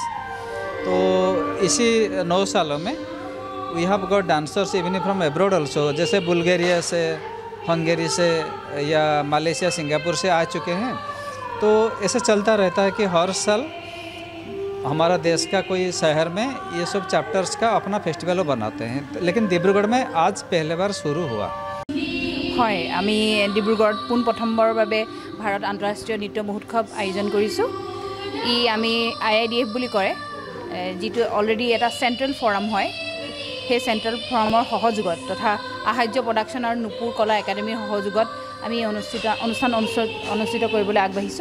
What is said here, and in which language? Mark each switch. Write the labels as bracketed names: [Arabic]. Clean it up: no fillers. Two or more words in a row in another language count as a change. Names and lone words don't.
[Hindi] तो इसी 9 सालों में [English] we have got dancers even from abroad also, [Hindi] जैसे बुल्गारिया से, हंगेरी से या मलेशिया, सिंगापुर से आ चुके हैं। तो ऐसे चलता रहता है कि हर साल हमारा देश का कोई शहर में ये सब चैप्टर्स का अपना फेस्टिवल बनाते हैं, लेकिन डिब्रूगढ़ में आज पहले बार शुरू हुआ। [Assamese] হয়, আমি ডিব্ৰুগড়ত পোনপ্ৰথমবাৰৰ বাবে ভাৰত আন্তঃৰাষ্ট্ৰীয় নৃত্য মহোৎসৱ আয়োজন কৰিছোঁ। ই আমি IIDF বুলি কৰে, যিটো অলৰেডি এটা [English] central forum [Assamese] হয়। সেই [English] central forum [Assamese] সহযোগত তথা আহাৰ্য প্ৰডাকশ্যন আৰু নুপুৰ কলা একাডেমীৰ সহযোগত আমি অনুষ্ঠান অনুষ্ঠিত কৰিবলৈ আগবাঢ়িছোঁ।